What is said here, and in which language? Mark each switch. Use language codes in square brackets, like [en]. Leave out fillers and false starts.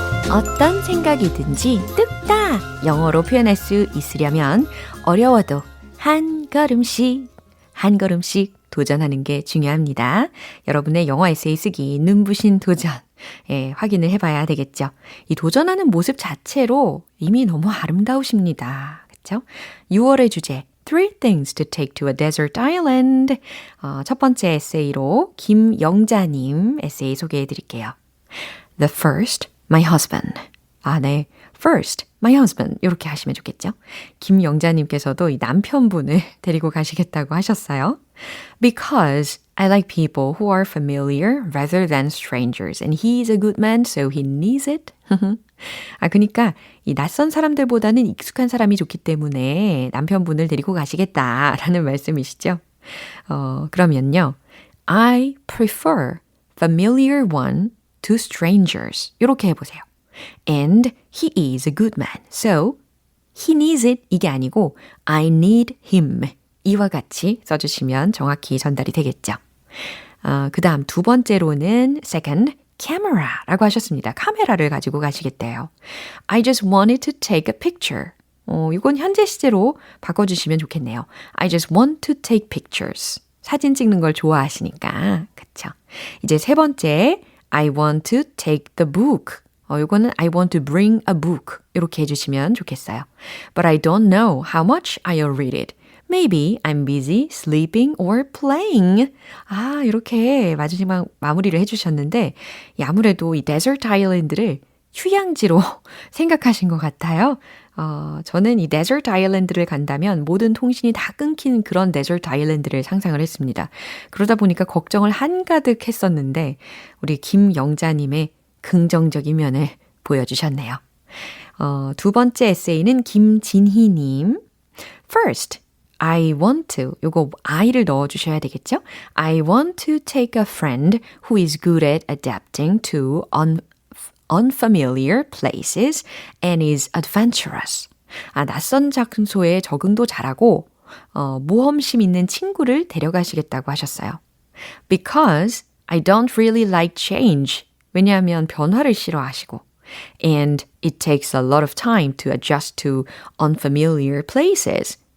[ko] 어떤 생각이든지 뚝딱 영어로 표현할 수 있으려면 어려워도 한 걸음씩 도전하는 게 중요합니다. 여러분의 영어 에세이 쓰기 눈부신 도전 확인을 해봐야 되겠죠. 이 도전하는 모습 자체로 이미 너무 아름다우십니다. 그렇죠? 6월의 주제 [en] Three things to take to a desert island. [ko] 첫 번째 에세이로 김영자님 에세이 소개해 드릴게요. [en] The first, my husband. 네. First, my husband. 이렇게 하시면 좋겠죠. [ko] 김영자님께서도 이 남편분을 데리고 가시겠다고 하셨어요. [en] Because I like people who are familiar rather than strangers. And he's a good man, so he needs it. [ko] 그러니까 이 낯선 사람들보다는 익숙한 사람이 좋기 때문에 남편분을 데리고 가시겠다라는 말씀이시죠. 그러면요. [en] I prefer familiar one to strangers. [ko] 이렇게 해보세요. [en] And he is a good man. So he needs it [ko] 이게 아니고 [en] I need him. [ko] 이와 같이 써주시면 정확히 전달이 되겠죠. 그 다음 두 번째로는 second, camera라고 하셨습니다. 카메라를 가지고 가시겠대요. [en] I just wanted to take a picture. [ko] 이건 현재 시제로 바꿔주시면 좋겠네요. [en] I just want to take pictures. [ko] 사진 찍는 걸 좋아하시니까. 그쵸? 이제 세 번째, [en] I want to take the book. [ko] 이거는 [en] I want to bring a book. [ko] 이렇게 해주시면 좋겠어요. [en] But I don't know how much I'll read it. Maybe I'm busy sleeping or playing. [ko] 이렇게 마지막 마무리를 해주셨는데 아무래도 이 데저트 아일랜드를 휴양지로 생각하신 것 같아요. 저는 이 데저트 아일랜드를 간다면 모든 통신이 다 끊긴 그런 데저트 아일랜드를 상상을 했습니다. 그러다 보니까 걱정을 한가득 했었는데 우리 김영자님의 긍정적인 면을 보여주셨네요. 두 번째 에세이는 김진희님. [en] First, I want to. [ko] 요거 I를 넣어주셔야 되겠죠? [en] I want to take a friend who is good at adapting to unfamiliar places and is adventurous. [ko] 낯선 장소에 적응도 잘하고 모험심 있는 친구를 데려가시겠다고 하셨어요. [en] Because I don't really like change. [ko] 왜냐하면 변화를 싫어하시고 [en] And it takes a lot of time to adjust to unfamiliar places.